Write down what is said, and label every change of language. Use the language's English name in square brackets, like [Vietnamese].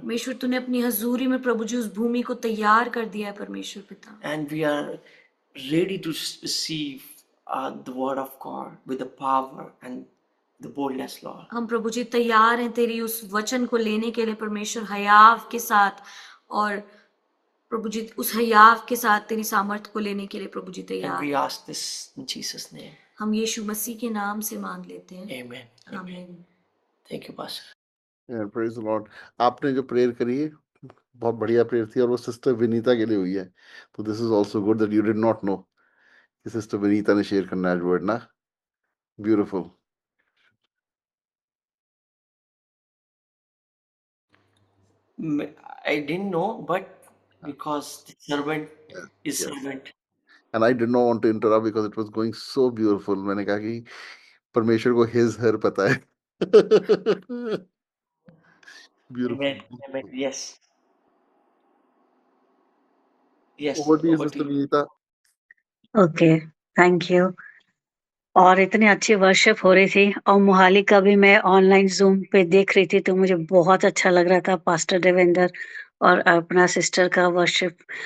[Hindi] परमेश्वर तूने अपनी हजूरी में प्रभु जी उस भूमि को तैयार कर दिया है परमेश्वर पिता। [English] And we are ready to receive the word of God with the power and the boldness, Lord. [Hindi] हम प्रभु जी तैयार हैं तेरी उस वचन को लेने के लिए परमेश्वर हयाव के साथ और प्रभु जी उस हयाव के साथ तेरी सामर्थ को लेने के लिए प्रभु जी [English] And [Hindi] तैयार। [English] we ask this in Jesus' name. [Hindi] हम यीशु मसीह के नाम से मांग लेते हैं। [English] Amen. [Hindi] आमीन। [English] Thank you, Pastor. Yeah, praise the Lord. [Hindi] आपने जो प्रेयर करी है बहुत बढ़िया प्रेयर थी और वो सिस्टर विनीता के लिए हुई है। [English] तो this is also good that you did not know [Hindi] कि सिस्टर विनीता ने शेयर करना है वर्ड ना। [English] Beautiful. I didn't know, but because the servant Yeah, is yes. servant. And I did not want to interrupt because it was going so beautiful. [Hindi] मैंने कहा कि परमेश्वर को [English] his her [Hindi] पता है। [English] Beautiful. Amen. Amen. Yes. Yes. Over to you, Over to Sister you. Vinita. Okay, thank you. [Hindi] और इतनी अच्छी वर्शिप हो रही थी और मोहाली का भी मैं ऑनलाइन ज़ूम पे देख रही थी तो मुझे बहुत अच्छा लग रहा था पास्टर देवेंद्र और अपना सिस्टर का वर्शिप।